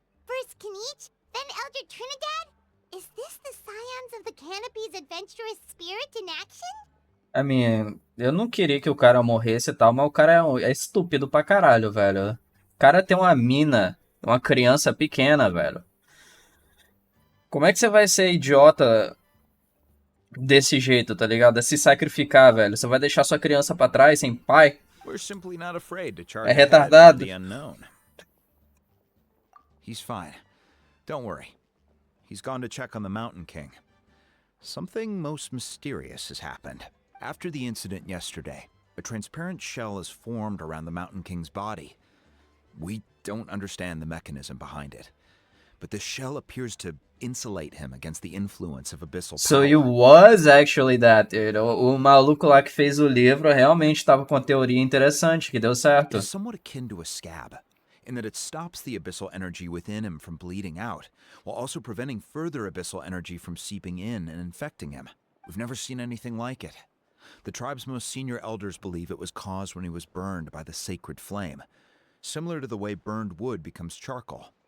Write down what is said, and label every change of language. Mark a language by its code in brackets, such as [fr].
[en] First Kanich, then Elder Trinidad? Is this the Scions of the Canopy's adventurous spirit in action? I mean, [pt] eu não queria que o cara morresse e tal, mas o cara é estúpido pra caralho, velho. O cara tem uma mina, uma criança pequena, velho. Como é que você vai ser idiota desse jeito, tá ligado? É se sacrificar, velho. Você vai deixar sua criança pra trás, sem pai? [en] We're simply not afraid to charge [pt] É [en] ahead into [pt] retardado. [en] the unknown. He's fine. Don't worry. He's gone to check on the Mountain King. Something most mysterious has happened. After the incident yesterday, a transparent shell has formed around the Mountain King's body. We don't understand the mechanism behind it, but this shell appears to insulate him against the influence of abyssal power. So it was actually that, dude. [pt] O maluco lá que fez o livro realmente tava com uma teoria interessante, que deu certo. [en] It's somewhat akin to a scab, in that it stops the abyssal energy within him from bleeding out, while also preventing further abyssal energy from seeping in and infecting him. We've never seen anything like it. The tribe's most senior elders believe it was caused when he was burned by the sacred flame, similar to the way burned wood becomes charcoal.